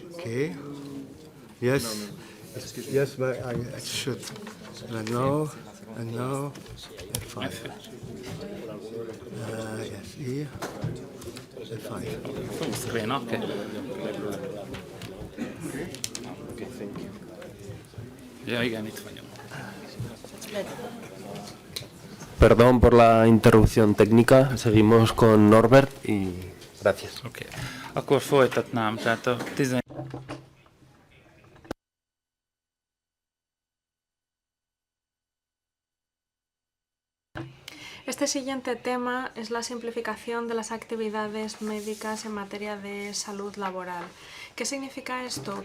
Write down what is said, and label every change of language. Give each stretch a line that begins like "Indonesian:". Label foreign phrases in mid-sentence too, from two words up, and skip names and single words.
English: Okay. Yes. Yes, but I should. And now, and F5. Yes, here. F5. Full screen, okay. Okay, thank you.
Hungarian: Ja, igen, itt vagyunk.
Spanish: Perdón por la interrupción técnica. Seguimos con Norbert y gracias.
Hungarian: Oké. Akkor folytatnám, tehát a 10.
Spanish: Este siguiente tema es la simplificación de las actividades médicas en materia de salud laboral. ¿Qué significa esto?